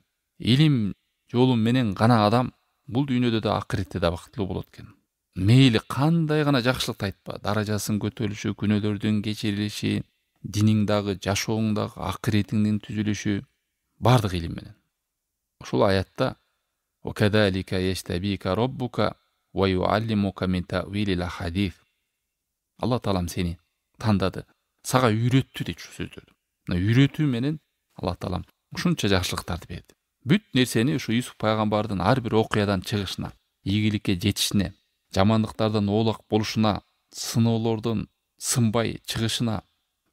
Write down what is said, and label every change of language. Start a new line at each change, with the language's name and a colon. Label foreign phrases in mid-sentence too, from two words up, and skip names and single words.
Kyrgyz: Илим жолу менен гана адам бул дүйнөдө да акыретте да бактылуу болот экен. Мейли кандай гана жакшылыкты айтпа, даражасынын көтөрүлүшү, күнөөлөрдүн кечирилиши, диниң дагы, жашооң дагы, акыретиңдин түзүлүшү бардык илим менен.
Arabic: Ушул аятта "وكذلك يجتبيك ربك ويعلمك من تأويل الأحاديث".
Kyrgyz: Алла Таалам сени тандады, сага үйрөттү дейт ушул сөздөрдү. Мына үйрөтүү менен Алла Таалам ушунча жакшылыктарды берди. Бүт нерсени ушу Юсуф пайгамбардын ар бир окуядан чыгышына, ийгиликке жетишине, жамандыктардан оолак болушуна, сыноолордон сынбай чыгышына, бардыгына